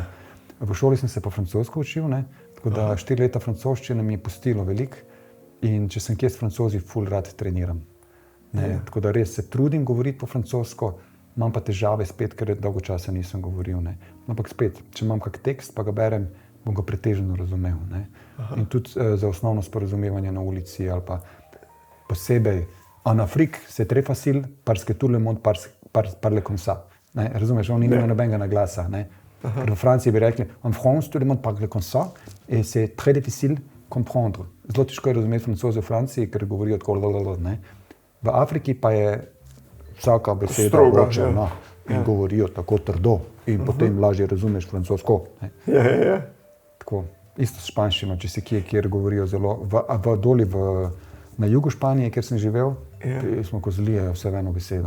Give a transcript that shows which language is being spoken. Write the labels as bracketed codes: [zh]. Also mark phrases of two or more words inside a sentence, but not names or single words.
[sl] V šoli sem se pa francosko učil, tako da 4 leta francoščine mi je pustilo veliko in če sem kje s Francozi, ful rad treniram. Tako da res se trudim govoriti po francosko, imam pa težave spet, ker dolgo časa nisem govoril. Ampak spet, če imam kak tekst, pa ga berem, bom ga pretežno razumel. In tudi za osnovno sporazumevanje na ulici ali pa posebej. [fr] En Afrique, c'est très facile, parce que tout le monde parle comme ça. [sl] Razumeš, on nima nobenega naglasa. Ker v Franciji bi rekli, [fr] en France, tout le monde parle comme ça, et c'est très difficile comprendre. [sl] Zelo težko je razumeti Francoze v Franciji, ker govorijo tako lalalala. V Afriki pa je vsaka beseda vročena in govorijo tako trdo in potem lažje razumeš francosko. Tako, isto s španščino, če si kjer govorijo zelo, doli na jugu Španije, kjer sem živel, smo ko zlijajo vse v eno besedo.